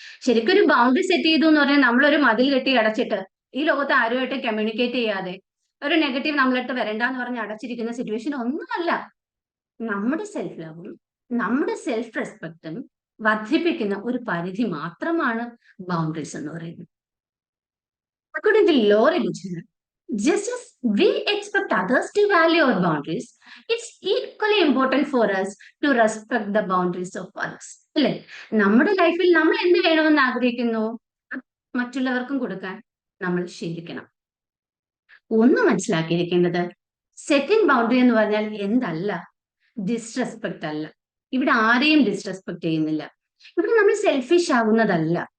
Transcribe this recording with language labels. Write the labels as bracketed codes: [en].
[ml] ശരിക്കും ഒരു boundary set ചെയ്തു എന്ന് പറഞ്ഞാൽ നമ്മളൊരു മതിൽ കെട്ടി അടച്ചിട്ട് ഈ ലോകത്ത് ആരുമായിട്ട് കമ്മ്യൂണിക്കേറ്റ് ചെയ്യാതെ ഒരു നെഗറ്റീവ് നമ്മളടുത്ത് വരണ്ടെന്ന് പറഞ്ഞ് അടച്ചിരിക്കുന്ന സിറ്റുവേഷൻ ഒന്നുമല്ല. നമ്മുടെ സെൽഫ് ലവും നമ്മുടെ സെൽഫ് റെസ്പെക്റ്റും വർദ്ധിപ്പിക്കുന്ന ഒരു പരിധി മാത്രമാണ് ബൗണ്ടറീസ് എന്ന് പറയുന്നത്. [en] According to law religion, just as we expect others to value our boundaries, it's equally important for us to respect the boundaries of others. [ml] അല്ലെ, നമ്മുടെ ലൈഫിൽ നമ്മൾ എന്ത് വേണമെന്ന് ആഗ്രഹിക്കുന്നു മറ്റുള്ളവർക്കും കൊടുക്കാൻ നമ്മൾ ശീലിക്കണം. ഒന്ന് മനസ്സിലാക്കിയിരിക്കേണ്ടത്, സെറ്റിംഗ് ബൗണ്ടറി എന്ന് പറഞ്ഞാൽ എന്തല്ല, ഡിസ്റെസ്പെക്ട് അല്ല. ഇവിടെ ആരെയും ഡിസ്റെസ്പെക്ട് ചെയ്യുന്നില്ല. ഇവിടെ നമ്മൾ സെൽഫിഷ് ആകുന്നതല്ല.